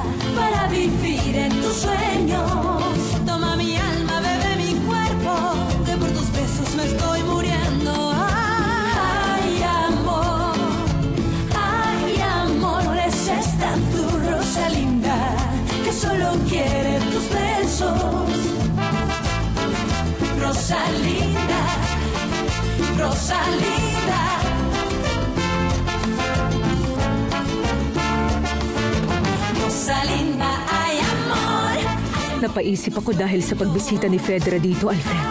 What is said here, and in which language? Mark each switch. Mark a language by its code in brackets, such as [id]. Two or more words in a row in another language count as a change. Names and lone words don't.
[es] para vivir en tus sueños. Toma mi alma, bebe mi cuerpo, que por tus besos me estoy muriendo. Ay, amor, eres tan tu Rosalinda, que solo quiere tus besos. Rosalinda, Rosalinda. Rosalinda, ay amor. [tl] Napaisip ako dahil sa pagbisita ni Fedra dito, Alfredo.